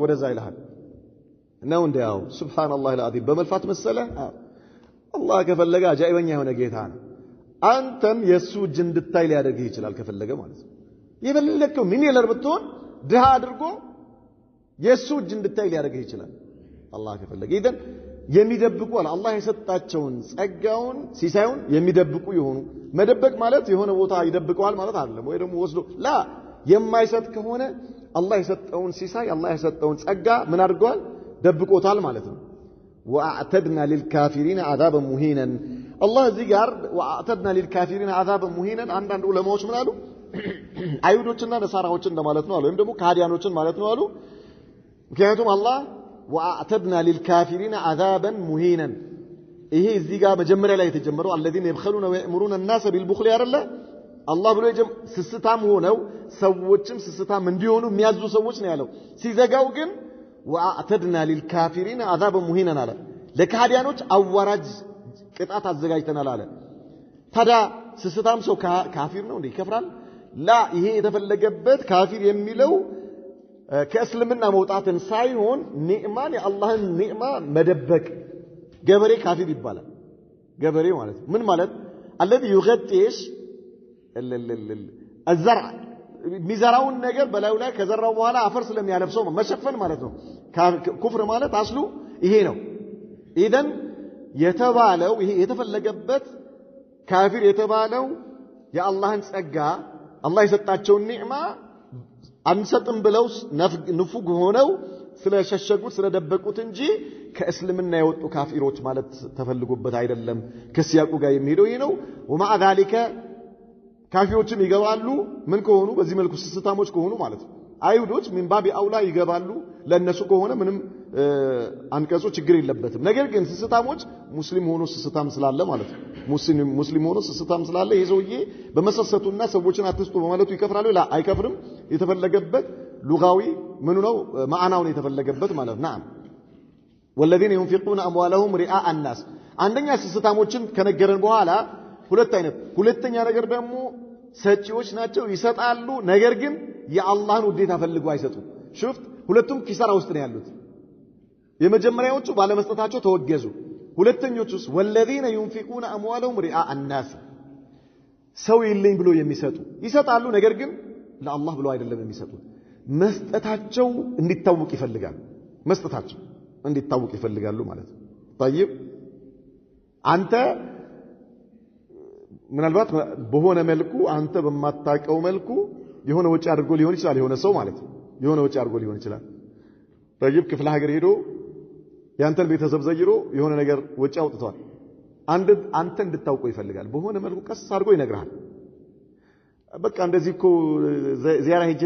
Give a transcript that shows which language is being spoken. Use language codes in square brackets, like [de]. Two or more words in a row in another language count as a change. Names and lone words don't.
[am] ወደዛ ይልሃል ነው እንደው [ar] سبحان الله العظيم [am] በመልፋት መሰለ አላህ ከፈለገ አጃኢበኛ የሆነ ጌታ ነው አንተን የሱ እጅ እንድታይ ሊያደርግህ ይችላል ከፈለገ ማለት ነው የበለከው ምን ይለር ብትሆን ድሃ አድርጎ የሱ እጅ እንድታይ ሊያደርግህ ይችላል አላህ ከፈለገ ኢዘን የሚደብቁ አላህ የሰጣቸውን ጸጋውን ሲሳዩን የሚደብቁ ይሆኑ መደበቅ ማለት የሆነ ቦታ ይደብቀዋል ማለት አይደለም ወይ ደግሞ ወስዶ ላ የማይሰጥ ከሆነ አላህ የሰጠውን ሲሳይ አላህ የሰጠውን ጸጋ ምን አድርጓል ደብቆታል ማለት ነው [ar] وأعتدنا للكافرين عذابا مهينا الله [am] ዚጋር [ar] وأعتدنا للكافرين عذابا مهينا [am] አንዳንድ ዑለማዎች ምን አሉ አይሁዶችና ነሳራዎችን እንደማለት ነው አሉ ወይም ደግሞ ካዲያኖችን ማለት ነው አሉ ምክንያቱም አላህ [ar] وأعتدنا للكافرين عذابا مهينا [am] ይሄ እዚህ ጋር መጀመሪያ ላይ የተጀመረው [ar] الذين يبخلون ويأمرون الناس بالبخل [am] ያረለ አላህ ብሎ ስስታም ሆነው ሰዎችም ስስታም እንዲሆኑ የሚያዙ ሰዎች ነው ያለው ሲዘጋው ግን [ar] وأعتدنا للكافرين عذابا مهينا [am] አለ ለካዲያኖች አዋራጅ ቅጣት አዘጋጅተናል አለ ታዲያ ስስታም ሰው ካፊር ነው እንዴ ይከፍራል ላ ይሄ የተፈለገበት ካፊር የሚለው ከእስልምና መውጣትን ሳይሆን ኒዕማን የአላህን ኒዕማ መደበቅ ገበሬ ካፊር ይባላል ገበሬ ማለት ምን ማለት [ar] الذي يغطيش [am] الزرع ሚዘራውን ነገር በላዩ ላይ ከዘራው በኋላ አፈር ስለሚያለብሰው መሸፈን ማለት ነው ኩፍር ማለት አስሉ ይሄ ነው ኢደን የተባለው ይሄ የተፈለገበት ካፊር የተባለው የአላህን ጸጋ አላህ የሰጣቸውን ኒዕማ አንሰጥም ብለው ንፉግ ሆነው ስለሸሸጉት ስለደበቁት እንጂ ከእስልምና የወጡ ካፊሮች ማለት ተፈልጎበት አይደለም ከሲያቁ ጋር የሚሄደው ይሄ ነው [ar] ومع ذلك [am] ካፊሮችም ይገባሉ ምን ከሆኑ በዚህ መልኩ ስስታሞች ከሆኑ ማለት ነው አይሁዶች ምን ባቢ አውላ ይገባሉ ለነሱ ከሆነ ምንም አንቀጾ ችግር የለበትም ነገር ግን ስስታሞች ሙስሊም ሆኖ ስስታም ስላለ ማለት ነው ሙስሊም ሆኖ ስስታም ስላለ ይዘውዬ በመሰሰቱና ሰዎችን አትስጡ በማለቱ ይከፍራሉ ላ አይከፍርም የተፈለገበት ሉጋዊ ምኑ ነው ማዕናውን የተፈለገበት ማለት ነው [ar] نعم والذين ينفقون اموالهم رئاء الناس [am] አንደኛ ስስታሞችን ከነገረን በኋላ ሁለተኛ ነገር ደግሞ ሰጪዎች ናቸው ይሰጣሉ ነገር ግን የአላህን ውዴታ ፈልገው አይሰጡም شفت ሁለቱም ኪሳራ ውስጥ ነው ያሉት የመጀመሪያዎቹ ባለመስጠታቸው ተወገዙ ሁለተኞቹስ [ar] والذين ينفقون اموالهم رئاء الناس [am] ሰው ይልኝ ብሎ የሚሰጡ ይሰጣሉ ነገር ግን ለአላህ ብሎ አይደለም የሚሰጡት መስጠታቸው እንዲታወቅ ይፈልጋሉ መስጠታቸው እንዲታወቅ ይፈልጋሉ ማለት ነው طيب አንተ ምናልባት በሆነ መልኩ አንተ በማታቀው መልኩ የሆነ ወጪ አድርጎ ሊሆን ይችላል የሆነ ሰው ማለት ነው የሆነ ወጪ አድርጎ ሊሆን ይችላል طيب ክፍለ ሀገር ሄዶ ያንተን ቤተሰብ ዘይሮ የሆነ ነገር ወጪ አውጥቷል አንተ እንድታውቀው ይፈልጋል በሆነ መልኩ ቀስ አድርጎ ይነግራል በቃ እንደዚህ እኮ ዚያራ ሄጄ